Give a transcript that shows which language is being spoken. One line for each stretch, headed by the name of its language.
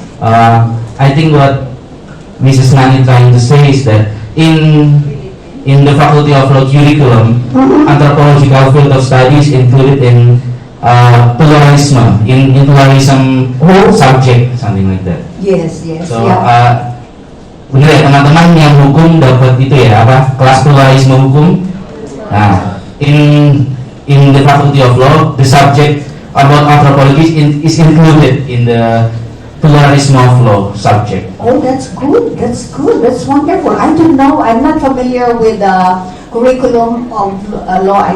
English: I think what Mrs. Nani trying to say is that in the Faculty of Law curriculum, anthropological field of study is included in pluralism, in pluralism subject, something like that. Yes, yes. So, yeah.
Indonesian: benar ya teman-teman yang hukum dapat itu ya apa kelas pluralisme hukum.
English: Nah, in the Faculty of Law, the subject about anthropology is included in the pluralism of law subject. Oh, that's good. That's good. That's wonderful. I don't know. I'm not familiar with the curriculum of law.